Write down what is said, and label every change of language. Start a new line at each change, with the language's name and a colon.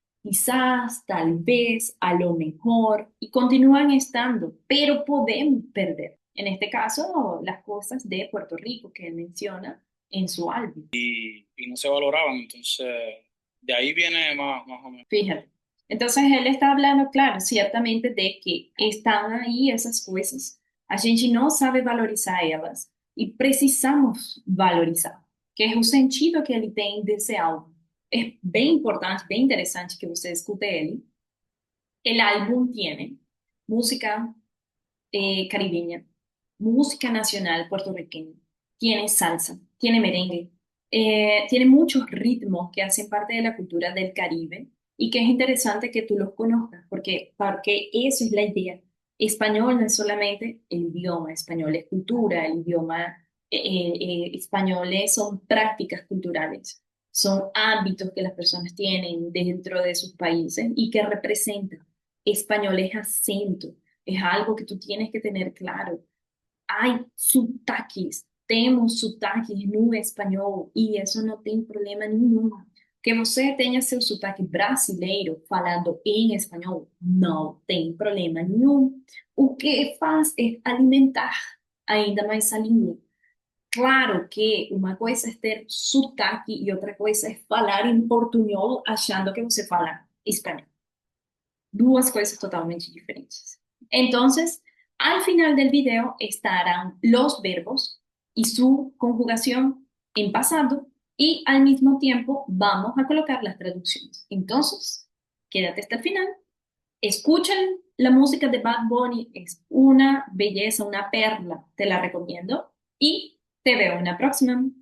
Spanish: Quizás, tal vez, a lo mejor, y continúan estando, pero podemos perder. En este caso, las cosas de Puerto Rico que él menciona en su álbum. Y no se valoraban, entonces de ahí viene más o menos. Fíjate. Entonces él está hablando, claro, ciertamente de que están
Portuguese: aí essas coisas. A gente não sabe valorizar elas e precisamos valorizar, que é o sentido que ele tem desse álbum. É bem importante, bem interessante que você escute ele.
Spanish: El álbum tiene música caribeña, música nacional puertorriqueña, tiene salsa, tiene merengue, tiene muchos ritmos que hacen parte de la cultura del Caribe y que es interesante que tú los conozcas, porque eso es la idea. Español no es solamente el idioma, español es cultura, el idioma españoles son prácticas culturales, son hábitos que las personas tienen dentro de sus países y que representan. Español es acento, es algo que tú tienes que tener claro.
Portuguese: Hay sotaques, temos sotaques no espanhol e isso não tem problema nenhum. Que você tenha seu sotaque brasileiro falando em espanhol, não tem problema nenhum. O que faz é alimentar ainda mais a língua. Claro que uma coisa é ter sotaque e outra coisa é falar em portunhol achando que você fala espanhol. Duas cosas totalmente diferentes.
Spanish: Entonces, al final del video estarán los verbos y su conjugación en pasado y al mismo tiempo vamos a colocar las traducciones. Entonces, quédate hasta el final. Escuchen la música de Bad Bunny, es una belleza, una perla, te la recomiendo y te veo en la próxima.